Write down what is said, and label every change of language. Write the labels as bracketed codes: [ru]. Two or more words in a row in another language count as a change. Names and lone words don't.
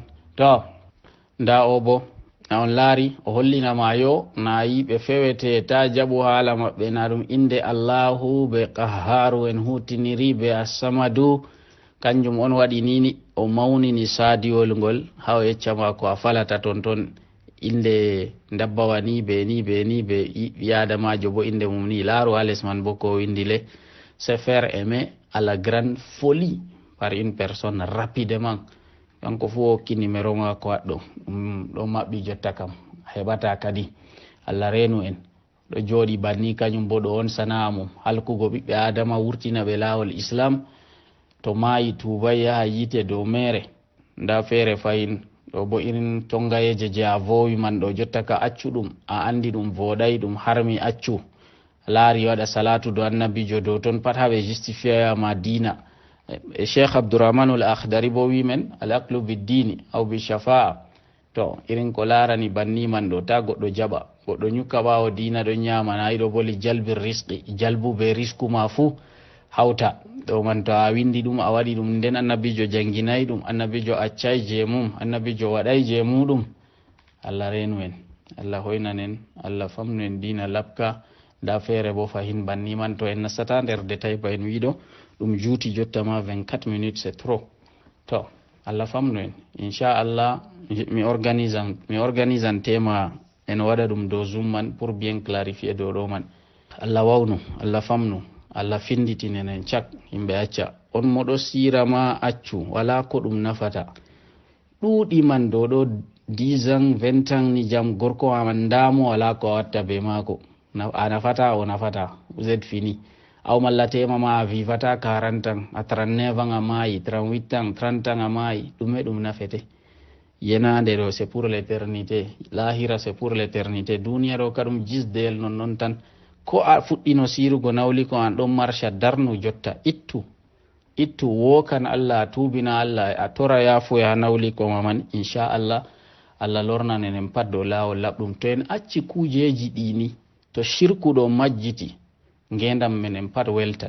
[ff] To nda o bo na on laari o hollinama yo na yiɓe fewete ta jaɓu haala maɓɓe, na ɗum inde Allahu be Qahharu en hutiniri be As-Samadu, kanjum on waɗi nini o mawnini sadiwol ngol ha o yeccama ko a falata ton ton inde dabbawa ni be ni be ni be yadamajo bo inde mum ni. Laaru ha les man bo ko windi [fr] le se faire aimer à la grande folie par une personne rapidement. [ff] Kanko fu hokki numéro mako waɗɗo ɗo maɓɓi jotta kam heɓata kadi. Allah renu en, ɗo joɗi banni kañum bo ɗo on sana'a mum, halkugo ɓiɓɓe adama wurtina ɓe lawol islam, to mayi tubay yaha yite dow mere. Nda fere fayin ɗo bo irin tongayeje je a vowi man ɗo jotta ka accu ɗum a andi ɗum voɗay ɗum harmi accu, laari waɗa salatu do annabijo dow ton pat haɓe justifia ma dina. Cheikh Abdourahman al Akhdari bo wimen [ar] al aqlu biddini aw bi shafa'a. [ff] To irin ko larani banni man ɗo ta goɗɗo jaɓa, goɗɗo nyukka ɓawo dina ɗon nyama, na yiɗo bo li jalbi risqi, jalbu be risku ma fu hawta ɗo man. To a windi ɗum a waɗi ɗum, nden annabijo janginayi ɗum, annabijo accay je mum, annabijo waɗay je muɗum. Allah renu en, Allah hoynan en, Allah famnu en dina labka. Nda fere bo fahin banni man to en nastata nder détail ba en wiɗo ɗum juuti jotta ma [fr] 24 minutes c'est trop. [ff] To Allah famnu en inchallah mi organisan tema en waɗa ɗum dow Zoom man [fr] pour bien clarifier [ff] dow ɗo man. Allah wawnu, Allah famnu, Allah finditinen en cak yimɓe acca. On moɗo sira ma accu wala ko ɗum nafata, ɗuuɗi man dow ɗo [fr] 10 ans 20 ans [ff] ni jam gorko aman ndamo wala ko watta be mako, a nafata o nafata, [fr] vous êtes fini. [ff] Aw malla tema ma a vivata 40 ans, a 39 ans a mayi, 38 ans 30 ans a mayi, ɗume ɗum nafete? Yenande ɗo [fr] c'est pour l'éternité, [ff] lahira [fr] c'est pour l'éternité, [ff] duniya ɗo kadum jisdeyel non non tan. Ko a fuɗɗino sirugo nawli ko an ɗon marcha darnu jotta, ittu wokan Allah, tubina Allah, a tora yafo ya nawli ko man inchallah Allah lornanen en pat dow lawol laɓɗum. To en acci kujeji ɗini, to shirku ɗo majjiti, ngendam men en pat weltan.